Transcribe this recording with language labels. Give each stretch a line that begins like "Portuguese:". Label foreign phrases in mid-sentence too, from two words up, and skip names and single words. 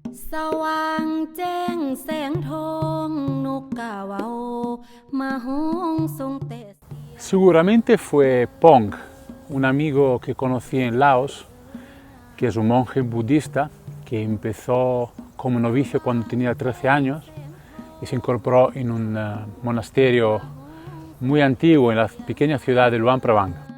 Lao: สว่างแจ้งแสงทองนกกาเว้ามาฮ้องทรงแต่
Spanish: Seguramente fue Pong, un amigo que conocí en Laos, que es un monje budista que empezó como novicio cuando tenía 13 años y se incorporó en un monasterio muy antiguo en la pequeña ciudad de Luang Prabang.